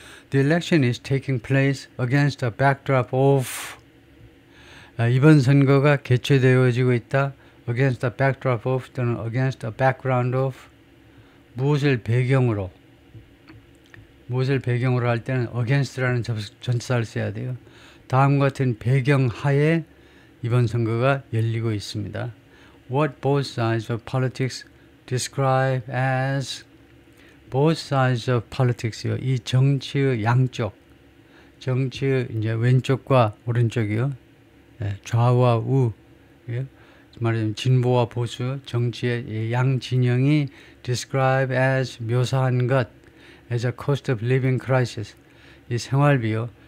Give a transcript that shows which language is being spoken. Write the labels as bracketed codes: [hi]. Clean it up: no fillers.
[en] The election is taking place against a backdrop of, [ko] 이번 선거가 개최되어지고 있다. [en] against a backdrop of 또는 against a background of, [ko] 무엇을 배경으로 할 때는 against라는 전치사를 써야 돼요. 다음과 같은 배경 하에 이번 선거가 열리고 있습니다. [en] What both sides of politics describe as, both sides of politics요. [ko] 이 정치의 양쪽, 정치의 이제 왼쪽과 오른쪽이요. 좌와 우, 말하자면 진보와 보수, 정치의 양 진영이 [en] describe as [ko] 묘사한 것 [en] as a cost of living crisis. [ko] 이 생활비요.